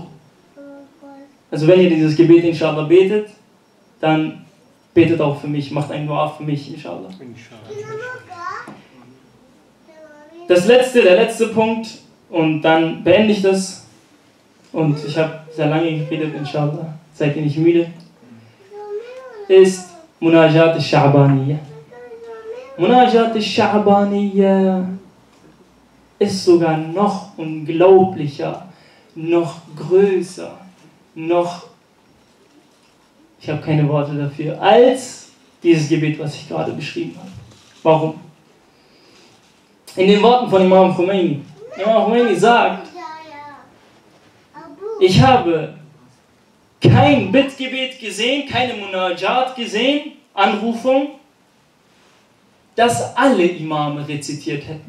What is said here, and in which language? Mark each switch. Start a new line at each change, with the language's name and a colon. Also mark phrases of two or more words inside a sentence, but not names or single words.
German: Also wenn ihr dieses Gebet
Arabic: إن شاء الله
German: betet, dann betet auch für mich, macht ein Dua für mich
Arabic: إن شاء الله.
German: Der letzte Punkt, und dann beende ich das. Und ich habe sehr lange geredet,
Arabic: إن شاء الله.
German: Seid ihr nicht müde? Ist Munajat al-Sha'baniyya. Munajat al-Sha'baniyya ist sogar noch unglaublicher, noch größer, ich habe keine Worte dafür, als dieses Gebet, was ich gerade beschrieben habe. Warum? In den Worten von Imam Khomeini. Imam Khomeini sagt, ich habe kein Bittgebet gesehen, keine Munajat gesehen, Anrufung, das alle Imame rezitiert hätten.